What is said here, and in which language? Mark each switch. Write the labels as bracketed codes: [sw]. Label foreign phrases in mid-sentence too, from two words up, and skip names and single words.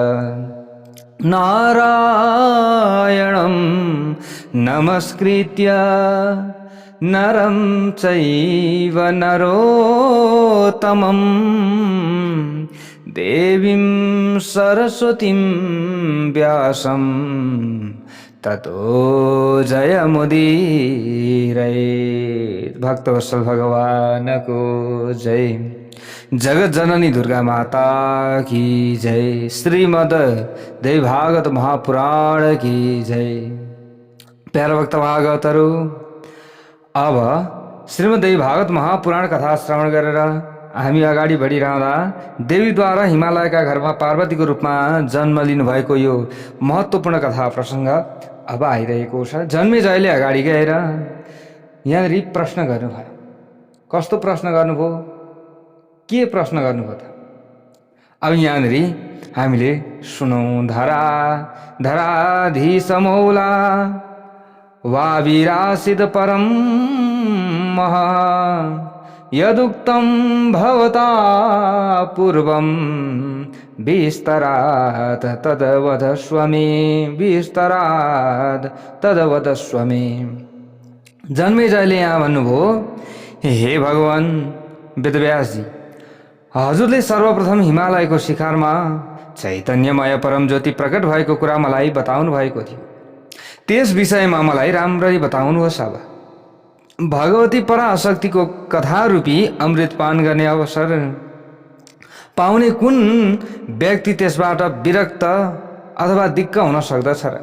[sa] नारायणं नमस्कृत्य नरं चैव नरोत्तमं। देवीं सरस्वतीं व्यासं ततो जयमुदीरयेत्। [ne] भक्तवत्सल भगवान को जय। [hi] जगत जननी दुर्गा माता की जय। श्रीमद् देवी भागवत महापुराण की जय। [ne] प्यारा भक्त भागवतहरू, अब श्रीमद् देवी भागवत महापुराण कथा श्रवण गरेर हामी अगाडि बढिरहँदा देवीद्वारा हिमालयका घरमा पार्वतीको रूपमा जन्म लिनुभएको यो महत्त्वपूर्ण कथा प्रसङ्ग अब आइरहेको छ। जन्मेजयले अगाडि गएर यहाँनिर प्रश्न गर्नुभयो। कस्तो प्रश्न गर्नुभयो? के प्रश्न गर्नुभयो त? अब यहाँनिर हामीले सुनौँ। [sa] धराधीशमौला वाविरासित परम महा। यदुक्तं भवता पूर्वं विस्तरात् तद्वदस्व मे। विस्तरात् तद्वदस्व मे। [ne] जन्मेजयले यहाँ भन्नुभयो, हे भगवान वेदव्यासजी, हजुरले सर्वप्रथम हिमालयको शिखरमा चैतन्यमय परम ज्योति प्रकट भएको कुरा मलाई बताउनु भएको थियो। त्यस विषयमा मलाई राम्ररी बताउनुहोस्। अब भगवती पराशक्तिको कथारूपी अमृतपान गर्ने अवसर पाउने कुन व्यक्ति त्यसबाट विरक्त अथवा दिक्क हुन सक्दछ र?